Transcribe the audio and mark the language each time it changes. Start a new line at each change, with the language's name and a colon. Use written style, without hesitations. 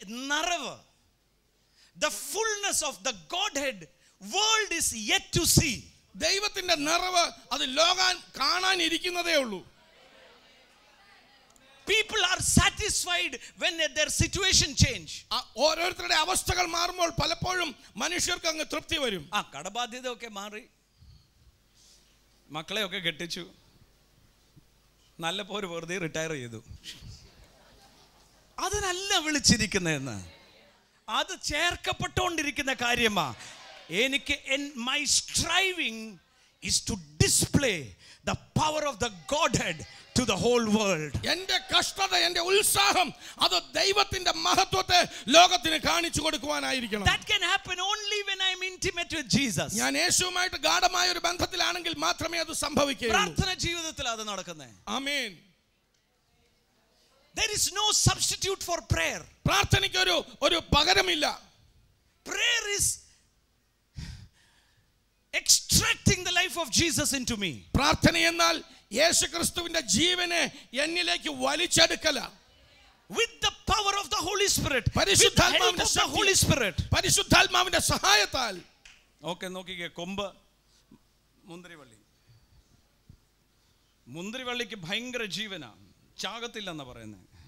English: നിറവ്, the fullness of the Godhead, world is yet to see.
Malayalam: ദൈവത്തിന്റെ നിറവ് അത് ലോകം കാണാനിരിക്കുന്നതേ ഉള്ളൂ.
English: People are satisfied when their situation change.
Malayalam: ഓരോരുത്തരുടെ അവസ്ഥകൾ മാറുമ്പോൾ പലപ്പോഴും മനുഷ്യർക്ക് അങ്ങ് തൃപ്തി വരും. കടബാധ്യത ഒക്കെ മാറി, മക്കളെ ഒക്കെ കെട്ടിച്ചു, നല്ല പോലെ വെറുതെ റിട്ടയർ ചെയ്തു. അതിനല്ല വിളിച്ചിരിക്കുന്നതെന്ന്, അത് ചേർക്കപ്പെട്ടുകൊണ്ടിരിക്കുന്ന കാര്യമാ.
English: എനിക്ക് my striving is to display the power of the Godhead to the whole world.
Malayalam: എൻ്റെ കഷ്ടത, എൻ്റെ ഉത്സാഹം അത് ദൈവത്തിന്റെ മഹത്വത്തെ ലോകത്തിന് കാണിച്ചു കൊടുക്കുവാനായിരിക്കണം.
English: That can happen only when I am intimate with Jesus.
Malayalam: ഞാൻ യേശുവുമായിട്ട് ഗാഢമായ ഒരു ബന്ധത്തിലാണെങ്കിൽ മാത്രമേ അത് സംഭവിക്കുകയുള്ളൂ. പ്രാർത്ഥന ജീവിതത്തിൽ അത് നടക്കുന്നേ. ആമേൻ.
English: There is no substitute for prayer.
Malayalam: പ്രാർത്ഥനയ്ക്ക് ഒരു പകരമില്ല.
English: Prayer is extracting the life of Jesus into me.
Malayalam: പ്രാർത്ഥന എന്നാൽ യേശുക്രിസ്തുവിന്റെ ജീവനെ എന്നിലേക്ക് വലിച്ചെടുക്കല.
English: With the power of the Holy Spirit.
Malayalam: പരിശുദ്ധാത്മാവിന്റെ
English: the Holy Spirit.
Malayalam: പരിശുദ്ധാത്മാവിന്റെ സഹായത്താൽ. ഓക്കേ, നോക്കിക്കേ, കൊമ്പ് മുന്തിരിവള്ളിക്ക് ഭയങ്കര ജീവനാ, ചാകത്തില്ലെന്നാ പറയുന്നത്.